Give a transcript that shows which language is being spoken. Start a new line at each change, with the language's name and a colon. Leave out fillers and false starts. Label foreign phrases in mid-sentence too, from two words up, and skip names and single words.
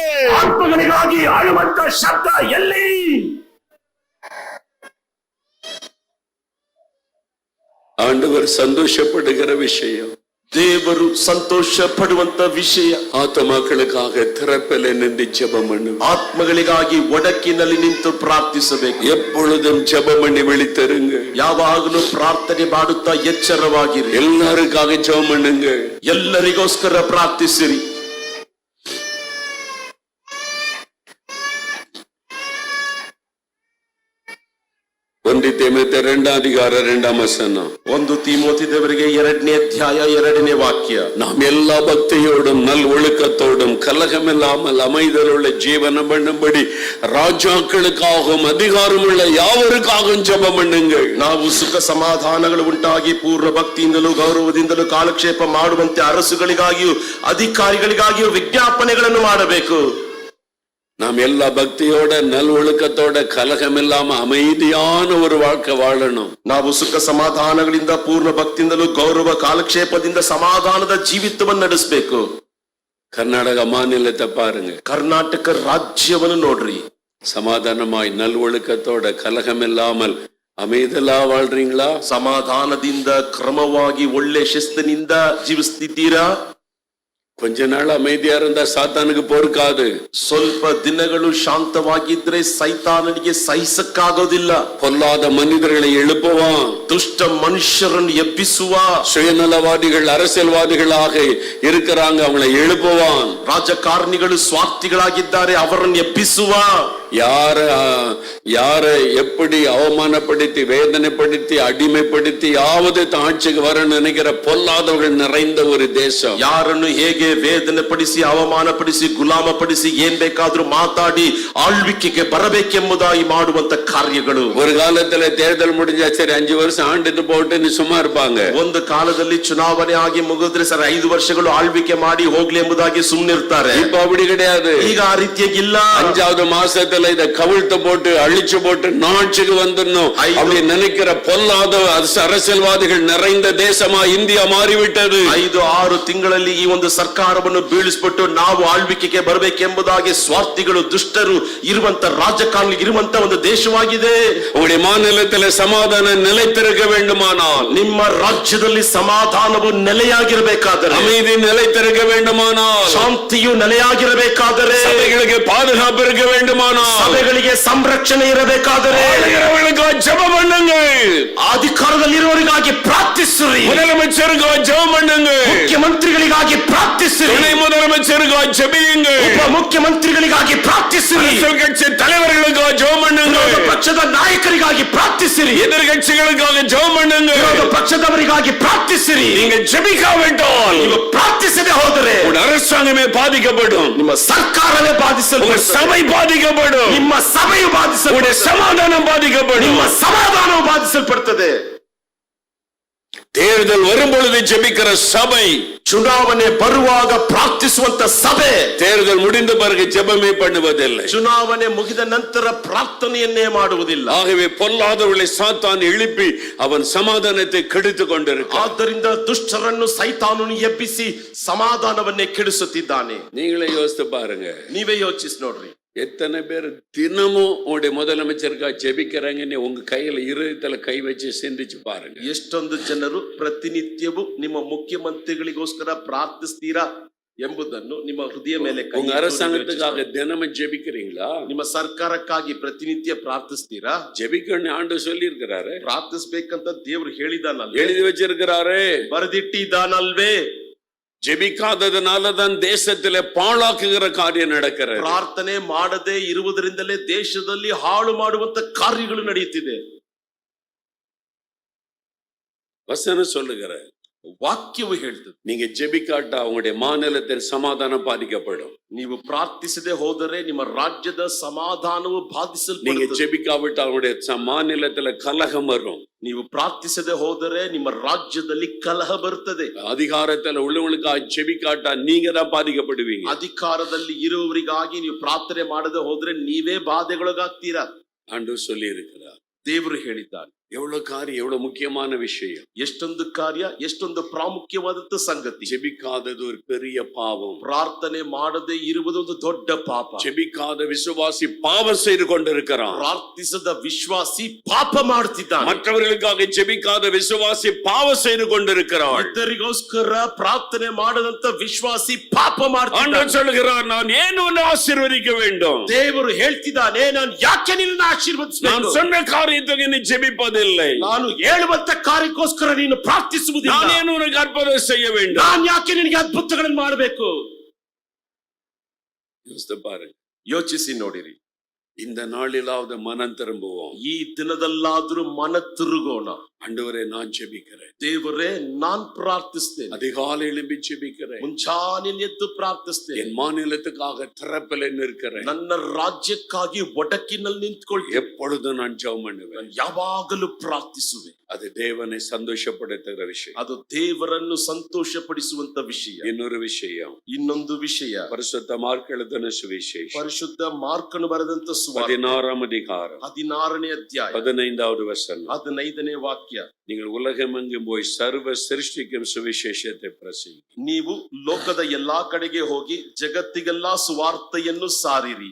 Kannada: ಆತ್ಮಗಳಿಗಾಗಿ ಅಳುವಂತ ಶಬ್ದ ಎಲ್ಲಿ.
Tamil: ஆண்டவர் சந்தோஷப்படுகிற விஷயம்,
Kannada: ದೇವರು ಸಂತೋಷ ಪಡುವಂತ ವಿಷಯ,
Tamil: ஆத்மக்களுக்காக திறப்பில் நின்று ஜெபம் பண்ணு,
Kannada: ಆತ್ಮಗಳಿಗಾಗಿ ಒಡಕಿನಲ್ಲಿ ನಿಂತು ಪ್ರಾರ್ಥಿಸಬೇಕು.
Tamil: எப்பொழுதும் ஜெபம் பண்ணி விழித்தருங்க,
Kannada: ಯಾವಾಗಲೂ ಪ್ರಾರ್ಥನೆ ಮಾಡುತ್ತಾ ಎಚ್ಚರವಾಗಿರಿ.
Tamil: எல்லாருக்காக ஜெபம் பண்ணுங்க,
Kannada: ಎಲ್ಲರಿಗೋಸ್ಕರ ಪ್ರಾರ್ಥಿಸಿರಿ.
Tamil: ஒன்று தீமோத்தேயு 2 அதிகாரம் 2 வசனம்,
Kannada: 1 ತೀಮೋಥೆಯವರಿಗೆ 2ನೇ ಅಧ್ಯಾಯ 2ನೇ ವಾಕ್ಯ.
Tamil: நாம் எல்லா பக்தியோடும் நல் ஒழுக்கத்தோடும் கலகமில்லாமல் அமைதலுள்ள ஜீவனம் பண்ணும்படி ராஜாக்களுக்காகவும் அதிகாரமுள்ள யாவருக்காகவும் ஜெபம் பண்ணுங்கள்.
Kannada: ನಾವು ಸುಖ ಸಮಾಧಾನಗಳು ಉಂಟಾಗಿ ಪೂರ್ಣ ಭಕ್ತಿಯಿಂದಲೂ ಗೌರವದಿಂದಲೂ ಕಾಲಕ್ಷೇಪ ಮಾಡುವಂತೆ ಅರಸುಗಳಿಗಾಗಿಯೂ ಅಧಿಕಾರಿಗಳಿಗಾಗಿಯೂ ವಿಜ್ಞಾಪನೆಗಳನ್ನು ಮಾಡಬೇಕು.
Tamil: நாம் எல்லா பக்தியோட நல் ஒழுக்கத்தோட கலகம் இல்லாம அமைதியான ஒரு வாழ்க்கை வாழணும்.
Kannada: ನಾವು ಸುಖ ಸಮಾಧಾನಗಳಿಂದ ಪೂರ್ಣ ಭಕ್ತಿಯಿಂದಲೂ ಗೌರವ ಕಾಲಕ್ಷೇಪದಿಂದ ಸಮಾಧಾನದ ಜೀವಿತವನ್ನು ನಡೆಸಬೇಕು.
Tamil: கர்நாடக மாநிலத்தை பாருங்க,
Kannada: ಕರ್ನಾಟಕ ರಾಜ್ಯವನ್ನು ನೋಡ್ರಿ.
Tamil: சமாதானமாய் நல் ஒழுக்கத்தோட கலகம் இல்லாமல் அமைதலா வாழ்றீங்களா?
Kannada: ಸಮಾಧಾನದಿಂದ ಕ್ರಮವಾಗಿ ಒಳ್ಳೆ ಶಿಸ್ತಿನಿಂದ ಜೀವಿಸ್ತಿದ್ದೀರಾ?
Tamil: கொஞ்ச நாள் அமைதியா இருந்தா சாத்தானுக்கு பொறுக்காது.
Kannada: ಸ್ವಲ್ಪ ದಿನಗಳು ಶಾಂತವಾಗಿದ್ರೆ ಸೈತಾನನಿಗೆ ಸಹಿಸಕ್ಕಾಗೋದಿಲ್ಲ.
Tamil: பொல்லாத மனிதர்களை எழுப்புவான்.
Kannada: ದುಷ್ಟ ಮನುಷ್ಯರನ್ನು ಎಬ್ಬಿಸುವ,
Tamil: சுயநலவாதிகள் அரசியல்வாதிகளாக இருக்கிறாங்க, அவங்களை எழுப்புவான்.
Kannada: ರಾಜಕಾರಣಿಗಳು ಸ್ವಾರ್ಥಿಗಳಾಗಿದ್ದಾರೆ, ಅವರನ್ನು ಎಬ್ಬಿಸುವ.
Tamil: யாரை எப்படி அவமானப்படுத்தி வேதனைப்படுத்தி அடிமைப்படுத்தி யாவது ஆட்சிக்கு வர நினைக்கிற பொல்லாதவர்கள் நிறைந்த ஒரு தேசம்.
Kannada: ಯಾರನ್ನು ಹೇಗೆ ವೇದನೆ ಪಡಿಸಿ ಅವಮಾನಪಡಿಸಿ ಗುಲಾಮಪಡಿಸಿ ಏನ್ ಬೇಕಾದ್ರೂ ಮಾತಾಡಿ ಆಳ್ವಿಕೆಗೆ ಬರಬೇಕೆಂಬುದಾಗಿ ಮಾಡುವಂತ ಕಾರ್ಯಗಳು.
Tamil: ஒரு காலத்துல தேர்தல் முடிஞ்சா சரி 5 வருஷம் ஆண்டுட்டு போட்டு சும்மா இருப்பாங்க.
Kannada: ಒಂದು ಕಾಲದಲ್ಲಿ ಚುನಾವಣೆ ಆಗಿ ಮುಗಿದ್ರೆ ಸರ್ 5 ವರ್ಷಗಳು ಆಳ್ವಿಕೆ ಮಾಡಿ ಹೋಗ್ಲಿ ಎಂಬುದಾಗಿ ಸುಮ್ಮನಿರ್ತಾರೆ.
Tamil: இப்ப அப்படி கிடையாது.
Kannada: ಈಗ ಆ ರೀತಿಯಾಗಿಲ್ಲ.
Tamil: 5வது ಮಾಸத்துல இத கவிழ்த்து போட்டு அழிச்சு போட்டு நாட்சிக்கு வந்துடணும் அப்படி நினைக்கிற பொல்லாத அரசியல்வாதிகள் நிறைந்த தேசமா இந்தியா மாறிவிட்டது.
Kannada: 5-6 ತಿಂಗಳಲ್ಲಿ ಈ ಒಂದು ಸರ್ಕಾರವನ್ನು ಬೀಳಿಸ್ಬಿಟ್ಟು ನಾವು ಆಳ್ವಿಕೆಗೆ ಬರಬೇಕೆಂಬುದಾಗಿ ಸ್ವಾರ್ಥಿಗಳು ದುಷ್ಟರು ಇರುವಂತ ರಾಜಕಾರಣಿ ಇರುವಂತ ಒಂದು ದೇಶವಾಗಿದೆ.
Tamil: உங்களுடைய மாநிலத்தில் சமாதானம் நிலைத்திருக்க வேண்டுமானால்,
Kannada: ನಿಮ್ಮ ರಾಜ್ಯದಲ್ಲಿ ಸಮಾಧಾನವು ನೆಲೆಯಾಗಿರಬೇಕಾದರೆ,
Tamil: அமைதி நிலைத்திருக்க வேண்டுமானால்,
Kannada: ಶಾಂತಿಯು ನೆಲೆಯಾಗಿರಬೇಕಾದರೆ,
Tamil: சபைகளுக்கு பாதுகாப்பு இருக்க வேண்டுமானால்,
Kannada: ಸಭೆಗಳಿಗೆ ಸಂರಕ್ಷಣೆ ಇರಬೇಕಾದರೆ
Tamil: ஜெபம் பண்ணுங்கள்.
Kannada: ಅಧಿಕಾರದಲ್ಲಿರುವವರಿಗಾಗಿ ಪ್ರಾರ್ಥಿಸಿರಿ.
Tamil: முதலமைச்சருக்காக ஜெபம் பண்ணுங்கள்.
Kannada: ಮುಖ್ಯಮಂತ್ರಿಗಳಿಗಾಗಿ ಪ್ರಾರ್ಥಿಸಿರಿ.
Tamil: துணை முதலமைச்சருக்காக ஜெபியுங்கள்.
Kannada: ಉಪ ಮುಖ್ಯಮಂತ್ರಿಗಳಿಗಾಗಿ ಪ್ರಾರ್ಥಿಸಿರಿ.
Tamil: கட்சி தலைவர்களுக்காக ஜெபம் பண்ணுங்கள்.
Kannada: ಪಕ್ಷದ ನಾಯಕರಿಗಾಗಿ ಪ್ರಾರ್ಥಿಸಿರಿ.
Tamil: எதிர்கட்சிகளுக்காக ஜெபம் பண்ணுங்கள்.
Kannada: ಪಕ್ಷದವರಿಗಾಗಿ ಪ್ರಾರ್ಥಿಸಿರಿ.
Tamil: நீங்க ஜெபிக்காவிட்டால்,
Kannada: ನೀವು ಪ್ರಾರ್ಥಿಸದೆ ಹೋದರೆ
Tamil: உங்கள் அரசாங்கமே பாதிக்கப்படும்.
Kannada: ನಿಮ್ಮ ಸರ್ಕಾರವೇ ಬಾಧಿಸಲ್ಪಡುತ್ತದೆ.
Tamil: சபை பாதிக்கப்படும்.
Kannada: ನಿಮ್ಮ ಸಭೆಯು ಬಾಧಿಸಲ್ಪಡುತ್ತದೆ.
Tamil: சமாதானம் பாதிக்கப்படும்.
Kannada: ನಿಮ್ಮ ಸಮಾಧಾನವು ಬಾಧಿಸಲ್ಪಡುತ್ತದೆ.
Tamil: தேர்தல் வரும் பொழுது ஜெபிக்கிற சபை,
Kannada: ಚುನಾವಣೆ ಬರುವಾಗ ಪ್ರಾರ್ಥಿಸುವಂತ ಸಭೆ,
Tamil: தேர்தல் முடிந்த பிறகு ஜெபமே பண்ணுவதில்லை.
Kannada: ಚುನಾವಣೆ ಮುಗಿದ ನಂತರ ಪ್ರಾರ್ಥನೆಯನ್ನೇ ಮಾಡುವುದಿಲ್ಲ.
Tamil: ஆகவே பொல்லாதவர்களை சாத்தான் எழுப்பி அவன் சமாதானத்தை கெடுத்துக் கொண்டிருக்கிறான்.
Kannada: ಆದ್ದರಿಂದ ದುಷ್ಟರನ್ನು ಸೈತಾನನು ಎಬ್ಬಿಸಿ ಸಮಾಧಾನವನ್ನೇ ಕೆಡಿಸುತ್ತಿದ್ದಾನೆ.
Tamil: நீங்களே யோசித்து பாருங்க,
Kannada: ನೀವೇ ಯೋಚಿಸಿ ನೋಡ್ರಿ.
Tamil: எத்தனை பேர் தினமும் உங்களுடைய முதலமைச்சருக்காக ஜெபிக்கிறாங்கன்னு உங்க கையில இருதயத்துல கை வச்சு சிந்திச்சு பாருங்க.
Kannada: ಎಷ್ಟೊಂದು ಜನರು ಪ್ರತಿನಿತ್ಯವೂ ನಿಮ್ಮ ಮುಖ್ಯಮಂತ್ರಿಗಳಿಗೋಸ್ಕರ ಪ್ರಾರ್ಥಿಸ್ತೀರಾ ಎಂಬುದನ್ನು ನಿಮ್ಮ ಹೃದಯ ಮೇಲೆ ಕೈ
Tamil: உங்க அரசாங்கத்துக்காக தினமும் ஜெபிக்கிறீங்களா?
Kannada: ನಿಮ್ಮ ಸರ್ಕಾರಕ್ಕಾಗಿ ಪ್ರತಿನಿತ್ಯ ಪ್ರಾರ್ಥಿಸ್ತೀರಾ?
Tamil: ஜெபிக்கணும்னு ஆண்டு சொல்லி இருக்கிறாரு.
Kannada: ಪ್ರಾರ್ಥಿಸ್ಬೇಕಂತ ದೇವರು ಹೇಳಿದಾನಲ್ಲ,
Tamil: எழுதி வச்சிருக்கிறாரு,
Kannada: ಬರೆದಿಟ್ಟಿದ್ದಾನಲ್ವೇ?
Tamil: ஜெபிக்காததுனாலதான் தேசத்திலே பாழாக்குகிற காரியம் நடக்கிறது.
Kannada: ಪ್ರಾರ್ಥನೆ ಮಾಡದೆ ಇರುವುದರಿಂದಲೇ ದೇಶದಲ್ಲಿ ಹಾಳು ಮಾಡುವಂತ ಕಾರ್ಯಗಳು ನಡೆಯುತ್ತಿದೆ.
Tamil: வசனம் சொல்லுகிற,
Kannada: ವಾಕ್ಯವು ಹೇಳ್ತದೆ,
Tamil: நீங்க ஜெபிக்காட்டா உங்களுடைய மாநிலத்தின் சமாதானம் பாதிக்கப்படும்.
Kannada: ನೀವು ಪ್ರಾರ್ಥಿಸದೆ ಹೋದರೆ ನಿಮ್ಮ ರಾಜ್ಯದ ಸಮಾಧಾನವು
Tamil: நீங்க
Kannada: ಬಾಧಿಸಲ್ಪಡುತ್ತದೆ.
Tamil: ஜெபிக்காவிட்டா உங்களுடைய மாநிலத்துல கலகம் வரும்.
Kannada: ನೀವು ಪ್ರಾರ್ಥಿಸದೆ ಹೋದರೆ ನಿಮ್ಮ ರಾಜ್ಯದಲ್ಲಿ ಕಲಹ ಬರುತ್ತದೆ.
Tamil: அதிகாரத்துல உள்ளவங்களுக்காக ஜெபிக்காட்டா நீங்க தான் பாதிக்கப்படுவீங்க.
Kannada: ಅಧಿಕಾರದಲ್ಲಿ ಇರುವವರಿಗಾಗಿ ನೀವು ಪ್ರಾರ್ಥನೆ ಮಾಡದೆ ಹೋದ್ರೆ ನೀವೇ ಬಾಧೆಗೊಳಗಾಗ್ತೀರಾ.
Tamil: ஆண்டவர் சொல்லி இருக்கிறார்.
Kannada: ದೇವರು ಹೇಳಿದ್ದಾನೆ.
Tamil: எவ்வளவு காரியம், எவ்வளவு முக்கியமான விஷயம்.
Kannada: ಎಷ್ಟೊಂದು ಕಾರ್ಯ, ಎಷ್ಟೊಂದು ಪ್ರಾಮುಖ್ಯವಾದಂತ ಸಂಗತಿ.
Tamil: ஜெபிக்காதது ஒரு பெரிய பாவம்.
Kannada: ಪ್ರಾರ್ಥನೆ ಮಾಡದೆ ಇರುವುದು ಒಂದು ದೊಡ್ಡ ಪಾಪ.
Tamil: ஜெபிக்காத விசுவாசி பாவம் செய்து கொண்டிருக்கிறான்.
Kannada: ಪ್ರಾರ್ಥಿಸದ ವಿಶ್ವಾಸಿ ಪಾಪ ಮಾಡ್ತಿದ್ದಾನೆ.
Tamil: மற்றவர்களுக்காக ஜெபிக்காத விசுவாசி பாவம் செய்து கொண்டிருக்கிறான்.
Kannada: ಇತರರಿಗೋಸ್ಕರ ಪ್ರಾರ್ಥನೆ ಮಾಡದಂತ ವಿಶ್ವಾಸಿ ಪಾಪ ಮಾಡ್ತಾನೆ.
Tamil: ஆண்டவர் சொல்கிறார், நான் ஏன் உன்னை ஆசீர்வதிக்க வேண்டும்?
Kannada: ದೇವರು ಹೇಳ್ತಿದ್ದಾನೆ, ನಾನು ಯಾಕೆ ನಿನ್ನನ್ನು ಆಶೀರ್ವದಿಸಬೇಕು?
Tamil: நான் சொன்ன காரியத்துக்கு நீ ஜெபிப்பதில்லை.
Kannada: ನಾನು ಹೇಳುವಂತ ಕಾರ್ಯಕ್ಕೋಸ್ಕರ ನೀನು ಪ್ರಾರ್ಥಿಸುವುದಿಲ್ಲ.
Tamil: நான் ஏன் உனக்கு அற்புதம் செய்ய வேண்டும்?
Kannada: ನಾನು ಯಾಕೆ ನಿನಗೆ ಅದ್ಭುತಗಳನ್ನು ಮಾಡಬೇಕು?
Tamil: யோசித்து பாருங்க,
Kannada: ಯೋಚಿಸಿ ನೋಡಿರಿ.
Tamil: இந்த நாளிலாவது மனம் திரும்புவோம்.
Kannada: ಈ ದಿನದಲ್ಲಾದ್ರೂ ಮನ ತಿರುಗೋಣ.
Tamil: ஆண்டவரே, நான் ஜெபிக்கிறேன்.
Kannada: ದೇವರೇ, ನಾನ್ ಪ್ರಾರ್ಥಿಸ್ತೇನೆ.
Tamil: அதிகாலை எழும்பி ஜெபிக்கிறேன்.
Kannada: ಮುಂಚಾನೆ ಎದ್ದು ಪ್ರಾರ್ಥಿಸ್ತೇನೆ.
Tamil: என் மாநிலத்துக்காக திறப்பில் நிற்கிறேன்.
Kannada: ನನ್ನ ರಾಜ್ಯಕ್ಕಾಗಿ ಒಡಕಿನಲ್ಲಿ ನಿಂತ್ಕೊಳ್ತೇನೆ.
Tamil: எப்பொழுதும் நான் ஜெபம் பண்ணுவேன்.
Kannada: ಯಾವಾಗಲೂ ಪ್ರಾರ್ಥಿಸುವೆ.
Tamil: அது தேவனை சந்தோஷப்படுத்துகிற விஷயம்.
Kannada: ಅದು ದೇವರನ್ನು ಸಂತೋಷಪಡಿಸುವಂತ ವಿಷಯ.
Tamil: இன்னொரு விஷயம்,
Kannada: ಇನ್ನೊಂದು ವಿಷಯ,
Tamil: பரிசுத்த மார்க் எழுதின சுவிசேஷம்
Kannada: ಪರಿಶುದ್ಧ ಮಾರ್ಕನು ಬರೆದಂತ ಸುವಾರ್ತೆ
Tamil: 16ம் அதிகாரம்
Kannada: 16ನೇ ಅಧ್ಯಾಯ
Tamil: 15வது வசனம்.
Kannada: 15ನೇ ವಾಕ್ಯ. ವಾಕ್ಯ.
Tamil: நீங்கள் உலகமெங்கும் போய் சர்வ சிருஷ்டிக்கும் சுவிசேஷத்தை பிரசங்கி.
Kannada: ನೀವು ಲೋಕದ ಎಲ್ಲಾ ಕಡೆಗೆ ಹೋಗಿ ಜಗತ್ತಿಗೆಲ್ಲಾ ಸುವಾರ್ತೆಯನ್ನು ಸಾರಿರಿ.